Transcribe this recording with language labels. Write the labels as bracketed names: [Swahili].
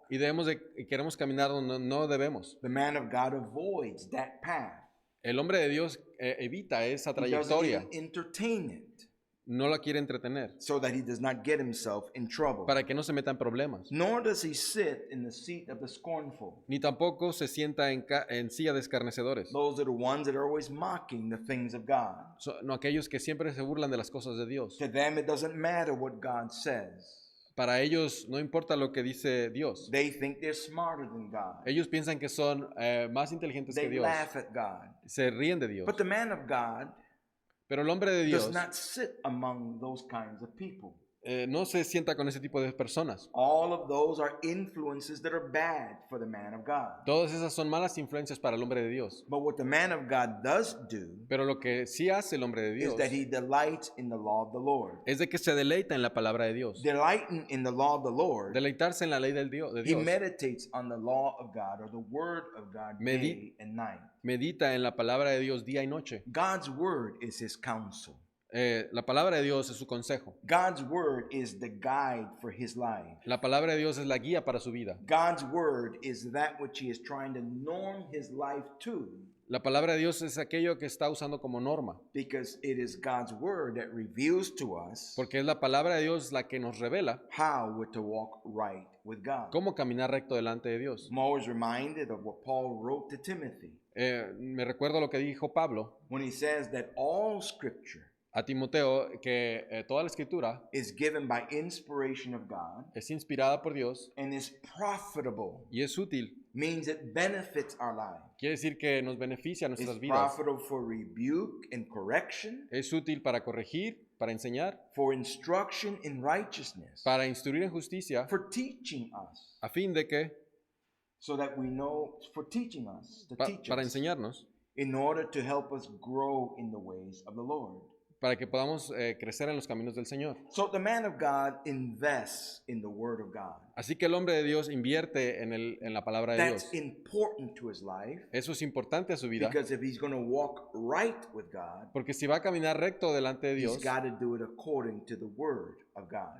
[Spanish] Y queremos caminar donde no debemos. [English] The man of God avoids that path. [Spanish] El hombre de Dios evita esa [English] He doesn't [Spanish] trayectoria, [English] even entertain it [Spanish] no la quiere entretener, [English] so that he does not get himself in trouble. [Spanish] para que no se meta en problemas. [English] Nor does he sit in the seat of the scornful. [Spanish] Ni tampoco se sienta en silla de escarnecedores. [English] Those are the ones that are always mocking the things of God. [Spanish] No aquellos que siempre se burlan de las cosas de Dios. [English] To them, it doesn't matter what God says. [Spanish] Para ellos no importa lo que dice Dios. [English] They think they're smarter than God. [Spanish] Ellos piensan que son más inteligentes que [English] They [Spanish] Dios. [English] laugh at God. [Spanish] Se ríen de Dios. [English] But the man of God [Spanish] Pero el hombre de Dios [English] does not sit among those kinds of people. [Spanish] no se sienta con ese tipo de personas. [English] All of those are influences that are bad for the man of God. [Spanish] Todas esas son malas influencias para el hombre de Dios. [English] But what the man of God does do [Spanish] Pero lo que sí hace el hombre de [English] is [Spanish] Dios [English] that he delights in the law of the Lord. [Spanish] es de que se deleita en la palabra de Dios. [English] Delighting in the law of the Lord, [Spanish] Deleitarse en la ley del Dios, de [English] he [Spanish] Dios. [English] meditates on the law of God or the word of God day and night. [Spanish] Medita en la palabra de Dios día y noche. [English] God's word is his counsel. [Spanish] La palabra de Dios es su consejo. [English] God's word is the guide for his life. [Spanish] La palabra de Dios es la guía para su vida. [English] God's word is that which he is trying to norm his life to, [Spanish] La palabra de Dios es aquello que está usando como norma. [English] because it is God's word that reveals to us [Spanish] Porque es la palabra de Dios la que nos revela [English] how we're to walk right with God. [Spanish] cómo caminar recto delante de Dios. [English] I'm always reminded of what Paul wrote to Timothy [Spanish] Me recuerdo lo que dijo Pablo [English] when he says that all scripture [Spanish] a Timoteo, que toda la escritura [English] is given by inspiration of God [Spanish] es inspirada por Dios [English] and is profitable, [Spanish] y es útil. [English] means it benefits our life. [Spanish] Quiere decir que nos beneficia a [English] It's [Spanish] nuestras vidas. [English] profitable for rebuke and correction, [Spanish] Es útil para corregir, para enseñar, [English] for instruction in righteousness, [Spanish] para instruir en justicia, [English] for teaching us, [Spanish] a fin de que, [English] so that we know, for teaching us, to teach [Spanish] para [English] us, [Spanish] enseñarnos, [English] in order to help us grow in the ways of the Lord. [Spanish] para que podamos crecer en los caminos del Señor. [English] So the man of God invests in the word of God. [Spanish] Así que el hombre de Dios invierte en la palabra de [English] That's [Spanish] Dios. [English] important to his life, [Spanish] Eso es importante a su vida, [English] because if he's going to walk right with God, [Spanish] porque si va a caminar recto delante de [English] he's [Spanish] Dios, [English] got to do it according to the word of God.